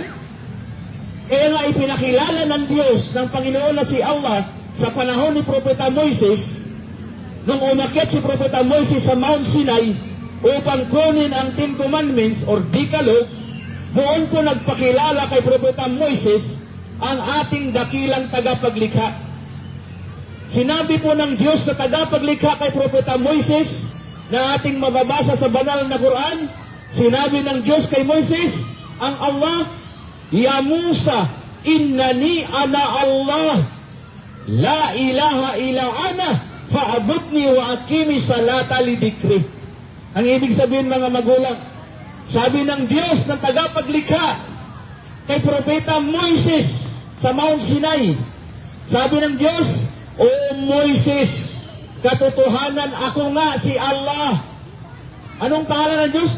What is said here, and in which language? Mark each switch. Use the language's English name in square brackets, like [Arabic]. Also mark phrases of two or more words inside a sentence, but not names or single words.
[Filipino] Kaya nga ipinakilala ng Diyos, ng Panginoon na si Allah, sa panahon ni Propeta Moises, nung umakyat si Propeta Moises sa Mount Sinai, upang kunin ang Ten Commandments or Decalogue, doon po nagpakilala kay Propeta Moises ang ating dakilang tagapaglikha. Sinabi po ng Diyos na tagapaglikha kay Propeta Moises na ating mababasa sa banal na Quran. Sinabi ng Diyos kay Moises, ang Allah, [Arabic] يا موسى إنني أنا الله لا إله إلا أنا فاعبدني وأقم الصلاة لذكري. [Filipino] Ang ibig sabihin mga magulang, sabi ng Diyos na tagapaglikha kay Propeta Moises sa Mount Sinai, sabi ng Diyos, O Moises, katotohanan ako nga si Allah. Anong pangalan ng Diyos?